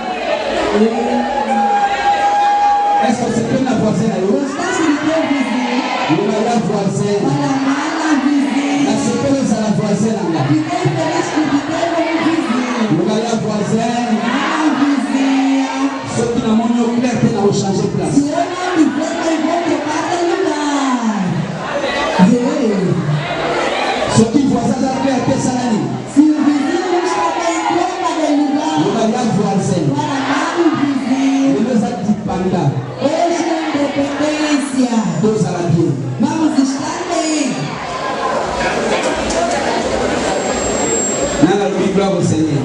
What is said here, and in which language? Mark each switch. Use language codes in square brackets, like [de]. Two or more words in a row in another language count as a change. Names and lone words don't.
[pt] Gostaste de teu vizinho? Para amar a vizinha. Fiquei feliz por te ter como vizinho. A vizinha. [fr] Ceux qui n'ont pas clair, ils vont changer de place. [pt] Se eu não me ver, eu vou trocar de lugar. [fr] Ceux qui voient ça, ça clair, qu'est-ce que ça dit? [pt] Se o vizinho não está bem, troca de lugar. Para amar o vizinho. Hoje é independência. Vamos estar bem. Glória ao Senhor.